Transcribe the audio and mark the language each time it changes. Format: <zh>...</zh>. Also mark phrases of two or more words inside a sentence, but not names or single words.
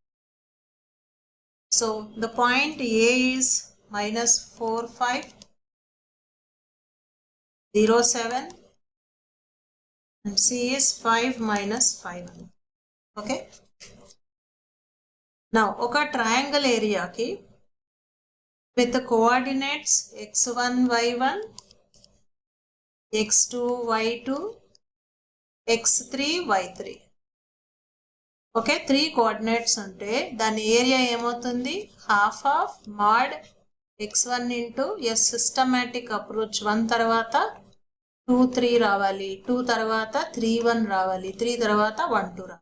<en>So the point A is minus 4, 5, 0, 7 and C is 5 minus 5. Okay. Now oka triangle area ki with the coordinates x1, y1, x2, y2, x3, y3.</en> <te>ఓకే 3 కోఆర్డినేట్స్ ఉంటే దాని ఏరియా ఏమవుతుంది</te> <en>half of mod x1 into as systematic approach</en> <te>1 తర్వాత 2, 3 రావాలి, 2 తర్వాత 3, 1 రావాలి, 3 తర్వాత 1, 2 రావాలి.</te>